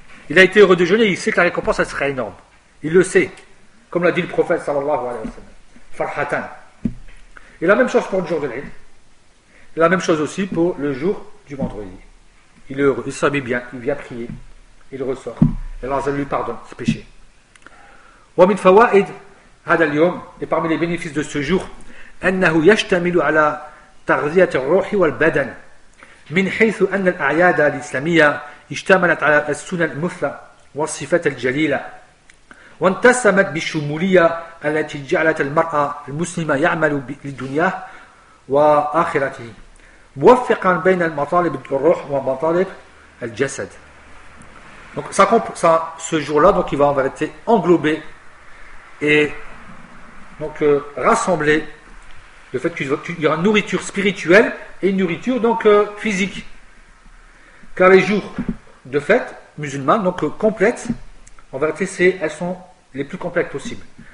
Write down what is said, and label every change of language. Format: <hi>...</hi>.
<fr>Il a été heureux de jeûner, il sait que la récompense, elle sera énorme. Il le sait. Comme l'a dit le prophète, sallallahu alayhi wa sallam. Farhatan. Et la même chose pour le jour de l'Eid. La même chose aussi pour le jour du vendredi. Il est heureux, il s'habille bien, il vient prier. Il ressort. Et là, il lui pardonne ses péchés.</fr> <ar>ومن فوائد هذا اليوم</ar> <fr>et parmi les bénéfices de ce jour</fr> <ar>أنه يشتمل على تغذية الروح والبدن من حيث أن الأعياد الإسلامية اشتملت على السنن المثلى والصفات الجليلة وانتسمت بالشمولية التي جعلت المرأة المسلمة يعمل للدنيا وآخرته موفقا بين المطالب الروح ومطالب الجسد.</ar> <fr>Donc ça comprend ça, ce jour-là, donc il va en vérité englober et donc rassembler le fait qu'il y aura une nourriture spirituelle et une nourriture donc physique. Car les jours de fête musulmane, donc complètes, en vérité, elles sont les plus complètes possibles.</fr>